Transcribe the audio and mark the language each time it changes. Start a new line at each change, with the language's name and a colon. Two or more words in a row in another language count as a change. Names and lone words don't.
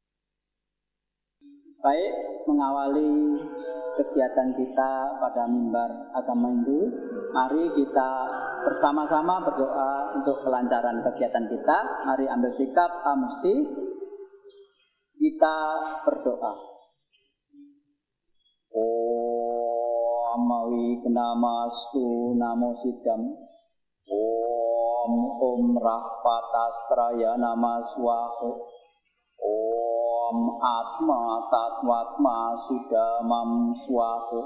Indonesian: Baik, mengawali kegiatan kita pada mimbar agama Hindu, mari kita bersama-sama berdoa untuk kelancaran kegiatan kita. Mari ambil sikap amusti. Kita berdoa.
Sanskrit: ॐ अविघ्नम् अस्तु नमो सिद्धम्. ॐ ह्रःफटस्त्राय नमः स्वाहा. ॐ आत्म तत्त्वात्म शुद्धमाम् स्वाहा.